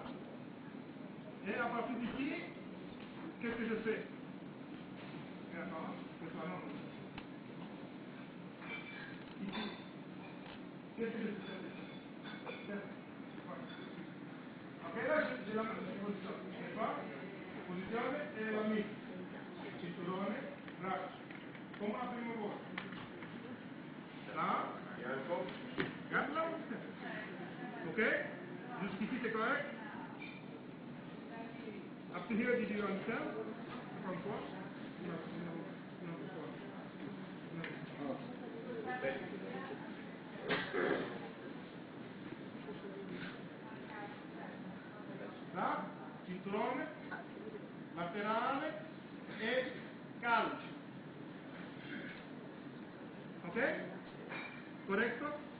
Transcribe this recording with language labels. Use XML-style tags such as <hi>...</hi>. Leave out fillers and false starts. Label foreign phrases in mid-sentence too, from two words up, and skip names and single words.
<fr>Et à partir d'ici, qu'est-ce que je fais? Et attends, c'est ça, non. Ici. Qu'est-ce que je fais? Ok, là j'ai la position, n'est-ce pas?</fr> <it>Posizione e la mia. Cinturone, braccio. Come la prima volta.</it> <fr>Là, garde là. Ok? Jusqu'ici c'est correct?</fr> <en>Up to here, did you understand? From what? No, not before.</en> <it>Là, cinturone, laterale e calcio. Ok? Corretto?</it>